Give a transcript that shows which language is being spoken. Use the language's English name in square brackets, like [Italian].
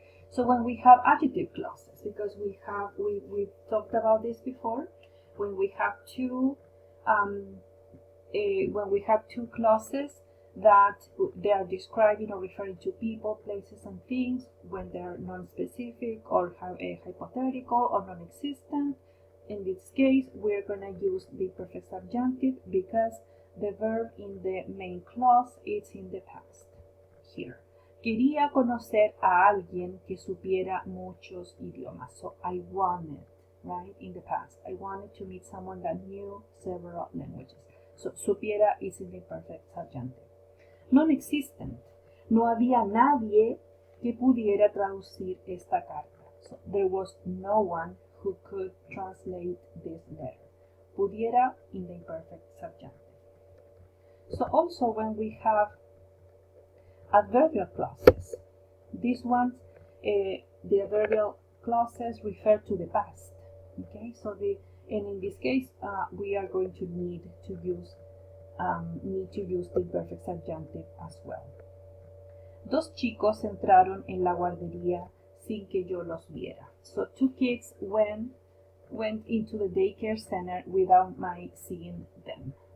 [English] So when we have adjective clauses, because we've talked about this before, when we have two clauses that they are describing or referring to people, places, and things, when they're non-specific or hypothetical or non-existent. In this case, we're going to use the perfect subjunctive because the verb in the main clause is in the past. Here. [Spanish] Quería conocer a alguien que supiera muchos idiomas. [English] So I wanted, right, in the past. I wanted to meet someone that knew several languages. So supiera is in the perfect subjunctive. Non-existent. [Spanish] No había nadie que pudiera traducir esta carta. [English] So there was no one who could translate this letter. Pudiera in the imperfect subjunctive. So also when we have adverbial clauses, these ones, the adverbial clauses refer to the past. Okay, so and in this case, we are going to need to use the imperfect subjunctive as well. [Spanish] Dos chicos entraron en la guardería sin que yo los viera. [English] So two kids went into the daycare center without my seeing them.